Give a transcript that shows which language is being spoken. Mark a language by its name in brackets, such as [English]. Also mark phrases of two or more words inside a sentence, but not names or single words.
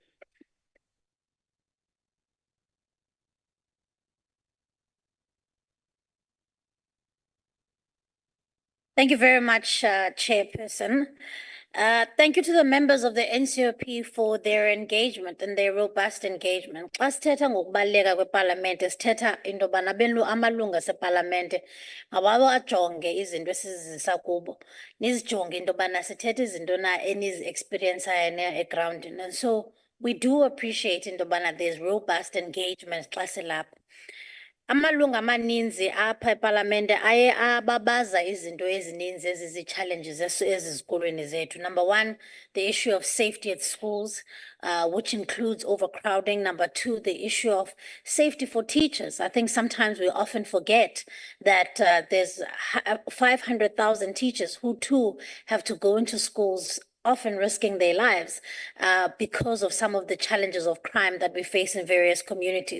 [English] Thank you very much, Chairperson. Thank you to the members of the NCOP for their engagement and their robust engagement. [Xhosa] Xa sithetha ngokubaluleka kweParlamente, sithetha into yobana amalungu aseParlamente ngababo ajonge izinto esizizisa kubo, nizijonge into yobana sithetha izinto na enizi-experienceayo egroundini. [English] And so we do appreciate [Xhosa] into yobana [English] there's robust engagement [Xhosa] xa silapha. Amalungu amaninzi apha eParlamente aye ababaza izinto ezininzi ezizi-challenges ezizikolweni zethu. [English] Number one, the issue of safety at schools, which includes overcrowding. Number two, the issue of safety for teachers. I think sometimes we often forget that there's 500,000 teachers who too have to go into schools, often risking their lives because of some of the challenges of crime that we face in various communities.